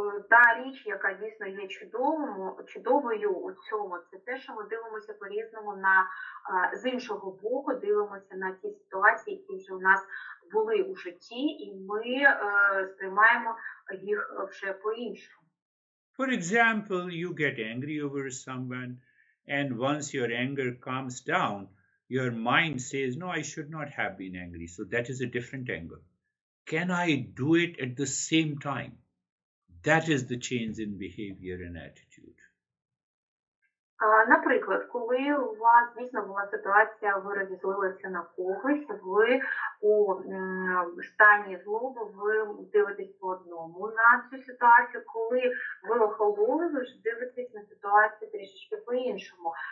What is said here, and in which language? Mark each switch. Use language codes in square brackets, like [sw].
[uk] Та річ, яка дійсно є чудовою у цьому, це те, що ми дивимося по-різному з іншого боку, дивимося на ті ситуації, які вже у нас були у житті, і ми сприймаємо їх вже по-іншому. [en] For example, you get angry over someone, and once your anger calms down, your mind says, no, I should not have been angry. So that is a different angle. Can I do it at the same time? That is the change in behavior and attitude. [uk] Наприклад, коли у вас дійсно була ситуація, ви розізлилися на когось, ви у стані злоби, ви дивитесь по одному на цю ситуацію, коли ви охололи, ви ж дивитесь на ситуацію трішечки по-іншому.